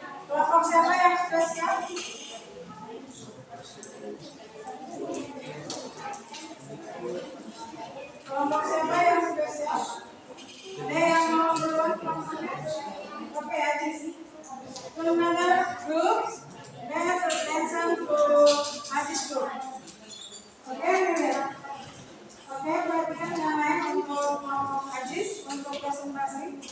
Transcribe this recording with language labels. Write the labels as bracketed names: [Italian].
[Indonesian] Kelompok siapa yang sudah siap? Kelompok siapa yang sudah siap? Ada yang mau duluan kelompoknya? [English] Oke, Ajis. Another group. Let's attention to Ajis group. [Indonesian] Oke, Mira. Oke, perhatikan yang lain untuk Ajis untuk presentasi.